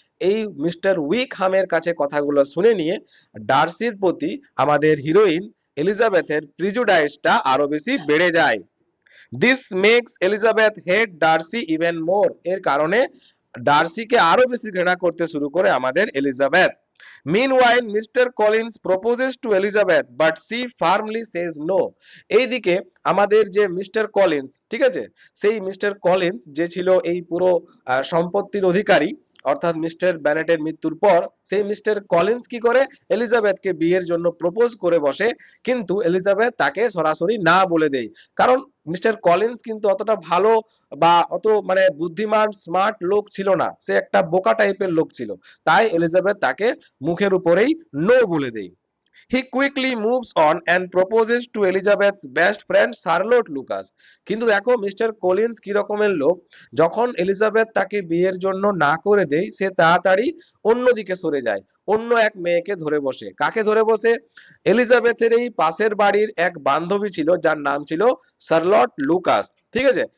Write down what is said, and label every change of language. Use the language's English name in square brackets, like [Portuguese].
[Bangla] এই মিস্টার উইকহামের কাছে কথাগুলো শুনে নিয়ে ডার্সির প্রতি আমাদের হিরোইন এলিজাবেথের প্রিজুডাইসটা আরো বেশি বেড়ে যায়। [English] This makes Elizabeth hate Darcy even more. [Bangla] এর কারণে ডার্সিকে আরো বেশি ঘৃণা করতে শুরু করে আমাদের Elizabeth. [English] Meanwhile, Mr. Collins proposes to Elizabeth, but she firmly says no. [Bangla] এইদিকে আমাদের যে মিস্টার কলিন্স, ঠিক আছে, সেই মিস্টার কলিন্স যে ছিল এই পুরো সম্পত্তির অধিকারী, অর্থাৎ মিস্টার ব্যানেটের মৃত্যুর পর সেই মিস্টার কলিন্স কি করে, এলিজাবেথকে বিয়ের জন্য প্রপোজ করে বসে, কিন্তু এলিজাবেথ তাকে সরাসরি না বলে দেয়। কারণ মিস্টার কলিন্স কিন্তু অতটা ভালো বা অত মানে বুদ্ধিমান স্মার্ট লোক ছিল না, সে একটা বোকা টাইপের লোক ছিল। তাই এলিজাবেথ তাকে মুখের উপরেই নো বলে দেয়। [English] He quickly moves on and proposes to Elizabeth's best friend Charlotte Lucas. [Bangla] কিন্তু দেখো মিস্টার কলিন্স কি রকমের লোক, যখন এলিজাবেথ তাকে বিয়ের জন্য না করে দেয়, সে তাড়াতাড়ি অন্যদিকে সরে যায়, অন্য এক মেয়েকে ধরে বসে। কাকে ধরে বসে? এলিজাবেথের এই পাশের বাড়ির এক বান্ধবী ছিল যার নাম ছিল শার্লট লুকাস, ঠিক আছে।